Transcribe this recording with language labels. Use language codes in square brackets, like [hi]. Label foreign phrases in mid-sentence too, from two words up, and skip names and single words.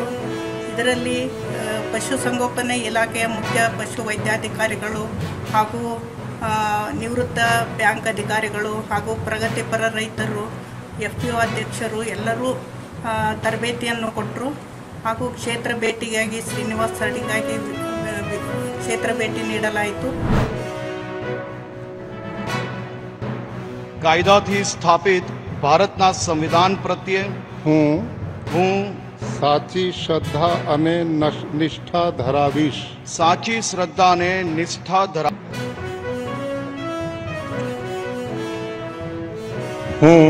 [kn] ಇದರಲ್ಲಿ ಪಶುಸಂಗೋಪನೆ ಇಲಾಖೆಯ ಮುಖ್ಯ ಪಶು ವೈದ್ಯಾಧಿಕಾರಿಗಳು ಹಾಗೂ ನಿವೃತ್ತ ಬ್ಯಾಂಕ್ ಅಧಿಕಾರಿಗಳು ಹಾಗೂ ಪ್ರಗತಿಪರ ರೈತರು, FPO ಅಧ್ಯಕ್ಷರು ಎಲ್ಲರೂ ತರಬೇತಿಯನ್ನು ಕೊಟ್ಟರು. ಹಾಗೂ ಕ್ಷೇತ್ರ ಭೇಟಿಗಾಗಿ ಶ್ರೀನಿವಾಸ ಸರಡಿಗಾಗಿ ಕ್ಷೇತ್ರ ಭೇಟಿ ನೀಡಲಾಯಿತು. [gu] કાયદાથી સ્થાપિત ભારતના સંવિધાન પ્રત્યે હું સાચી શ્રદ્ધા અને નિષ્ઠા ધરાવીશ. સાચી શ્રદ્ધા અને નિષ્ઠા હું